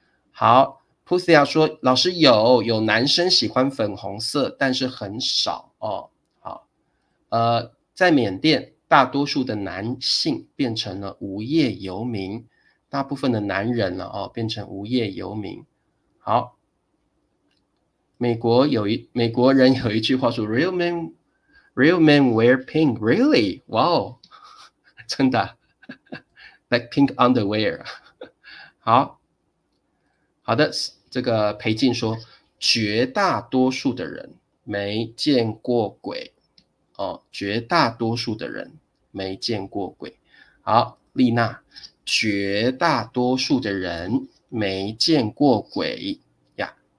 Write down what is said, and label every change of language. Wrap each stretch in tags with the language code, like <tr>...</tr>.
<zh>好 Pusia 说老师有男生喜欢粉红色，但是很少好，在缅甸大多数的男性变成了无业游民，大部分的男人了变成无业游民。好，美国人有一句话说</zh> <en>real men wear pink. Really? Wow.</en> <zh>真的</zh> <en>like pink underwear.</en> <zh>好的，这个裴静说绝大多数的人没见过鬼绝大多数的人没见过鬼。好，丽娜，绝大多数的人没见过鬼呀。</zh>